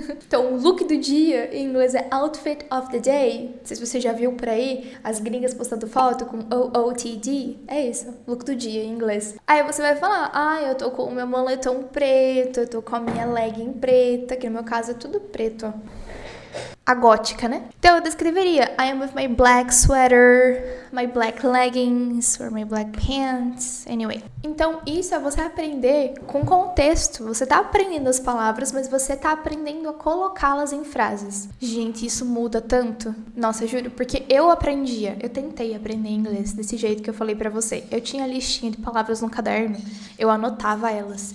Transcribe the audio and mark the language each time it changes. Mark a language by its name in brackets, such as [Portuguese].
[Portuguese] Então, o look do dia em inglês é [English] outfit of the day. [Portuguese] Não sei se você já viu por aí as gringas postando foto com OOTD. É isso, look do dia em inglês. Aí você vai falar, eu tô com o meu moletom preto, eu tô com a minha legging preta, que no meu caso é tudo preto, ó. A gótica, né? Então eu descreveria [English] I am with my black sweater, my black leggings, or my black pants, anyway. [Portuguese] Então isso é você aprender com contexto. Você tá aprendendo as palavras, mas você tá aprendendo a colocá-las em frases. Gente, isso muda tanto. Nossa, juro, porque eu tentei aprender inglês desse jeito que eu falei pra você. Eu tinha listinha de palavras no caderno, eu anotava elas.